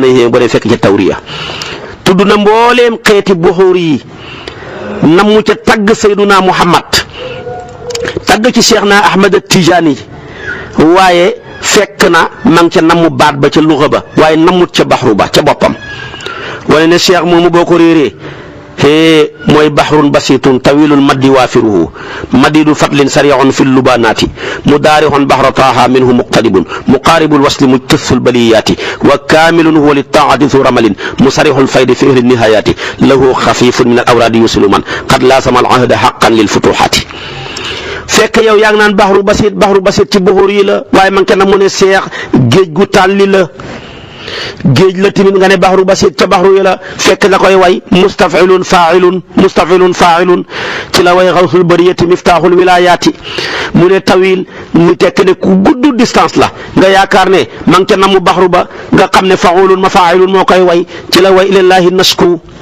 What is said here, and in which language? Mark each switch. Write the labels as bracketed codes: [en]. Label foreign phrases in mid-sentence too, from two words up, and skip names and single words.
[wo] a yéeme boo dee fekk ci tawriya tudd na mbooleem xeeti buxuur yi namu ca tagg Sayduna Muhammad tagg ci Cheikh na Ahmad Tijaani waaye fekk na ma ngi ca namu baat ba ca luxa ba waaye namut ca baxru ba ca boppam wane ne Cheikh moomu boo ko réeree mooy [ar] بحر بسيط طويل المد وافره مديد فضل سريع في اللبانات مضارع بحر طه منه مقتضب مقارب الوصل مجتث البليات وكامل هو للطاعة ذو رمل منسرح الفيض في أهل النهايات له خفيف من الأوراد يوصل من قد لازم العهد حقا للفتوحات [wo] fekk yow yaa ngi naan [ar] بحر بسيط [wo] ci buxur yi la waaye man kenn mu ne seex géej gu tàlli la géej la tamit nga ne [ar] بحر بسيط [wo] ca baxru yi la fekk la koy way [ar] مستفعلن فاعلن [wo] ci la way [ar] غوث البرية مفتاح الولايات [wo] mu ne tawil mu tekk ne ku gudd distance la nga yaakaar ne ma ngi ca namu baxru ba nga xam ne [ar] فعولن مفاعيلن [wo] moo koy way ci la way [ar] إلى الله نسكو